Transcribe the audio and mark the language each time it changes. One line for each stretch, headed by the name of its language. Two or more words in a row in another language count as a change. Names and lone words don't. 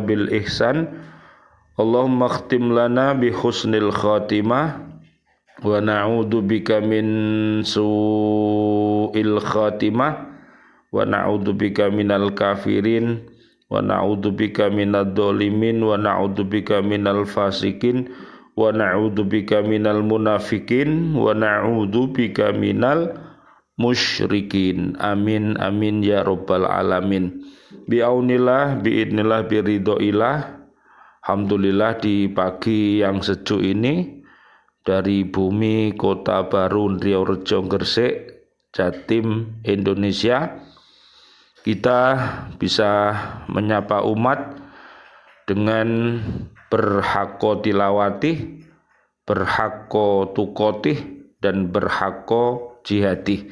Arabic: بالإحسان اللهم اختم لنا بحسن الخاتمة ونعوذ بك من سوء الخاتمة ونعوذ بك من الكافرين ونعوذ بك من الظالمين ونعوذ بك من الفاسقين ونعوذ بك من المنافقين ونعوذ بك من المشركين. آمين آمين يا رب العالمين بعون الله بإذن الله برضى الله.
Indonesian: Alhamdulillah di pagi yang sejuk ini dari bumi Kota Baru Riau-Rejo Gresik, Jatim, Indonesia, kita bisa menyapa umat dengan berhakko tilawati, berhakko tukoti, dan berhakko jihadi.